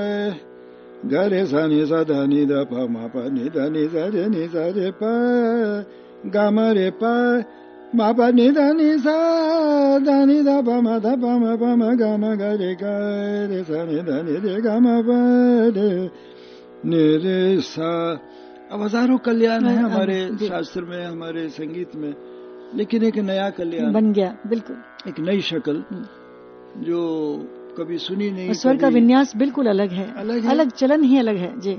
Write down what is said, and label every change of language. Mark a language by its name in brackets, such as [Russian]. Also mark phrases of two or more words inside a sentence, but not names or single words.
[Hindi] गा रे सानी सा धानी दा पा मा पा नि धानी सा रे नि सा रे पा गा मा रे पा मा पा नि धानी सा धानी दा पा मा गा मा गा रे साने धानी रे गा मा पा रे नि रे सा। अब हजारों कल्याण है हमारे शास्त्र में, हमारे संगीत में, लेकिन एक नया कल्याण बन गया, बिल्कुल एक नई शक्ल जो कभी सुनी नहीं। स्वर का विन्यास बिल्कुल अलग है, अलग चलन ही अलग है जी।